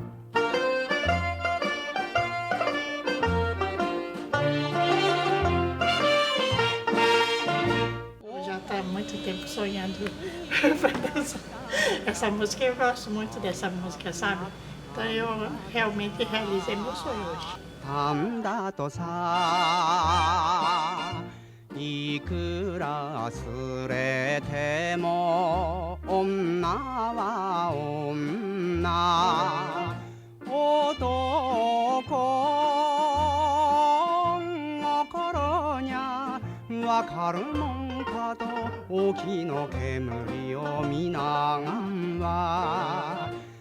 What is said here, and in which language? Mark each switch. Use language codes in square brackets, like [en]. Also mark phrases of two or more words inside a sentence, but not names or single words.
[pt] Já está há muito tempo sonhando essa música. Eu gosto muito dessa música, sabe? Então eu realmente realizei meu sonho hoje. [ja] いくらすれても女は女男心にゃわかるもんかと沖の煙を見ながんは